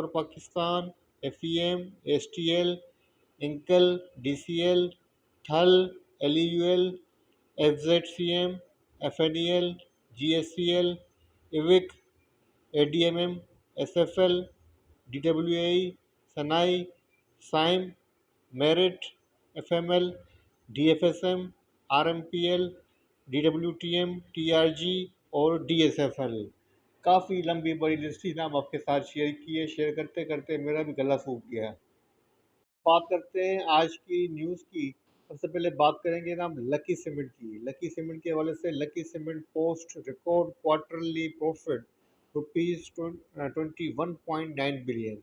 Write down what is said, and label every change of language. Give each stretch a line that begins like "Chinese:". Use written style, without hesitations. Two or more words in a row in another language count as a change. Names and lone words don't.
Urdu: पाकिस्तान, FEM, STL, इंकल, DCL, थल, LEUL, FZCM, FNEL, GSCL, इविक, ADMM, SFL, DWAE, सनाई, साइम, मेरिट, FML, DFSM, RMPL, DWTM, TRG और DSFL। کافی لمبی بڑی لسٹ تھی نام آپ کے ساتھ شیئر کی ہے. شیئر کرتے کرتے میرا بھی گلا سوکھ گیا۔ بات کرتے ہیں آج کی نیوز کی. سب سے پہلے بات کریں گے نا ہم لکی سیمنٹ کی۔ لکی سیمنٹ کے حوالے سے لکی سیمنٹ
English: post record quarterly profit rupees 21.9 billion.